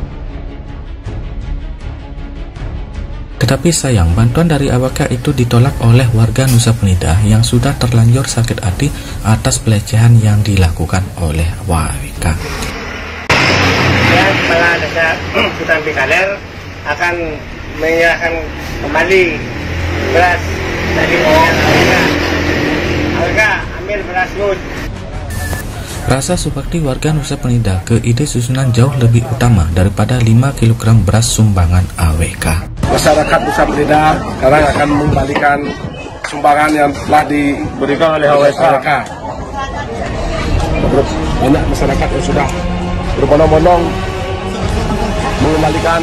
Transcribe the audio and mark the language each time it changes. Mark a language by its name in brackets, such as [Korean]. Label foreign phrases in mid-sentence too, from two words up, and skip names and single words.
[Indonesian] Tetapi sayang, bantuan dari AWK itu ditolak oleh warga Nusa Penida yang sudah terlanjur sakit hati atas pelecehan yang dilakukan oleh AWK. Kepala Desa Hutan Pikaler akan menyerahkan kembali beras dari AWK ambil berasmu. Rasa subakti warga Nusa Penida ke ide susunan jauh lebih utama daripada 5 kg beras sumbangan AWK. Masyarakat Nusa Penida sekarang akan mengembalikan sumbangan yang telah diberikan oleh AWK. Banyak masyarakat yang sudah berbondong-bondong mengembalikan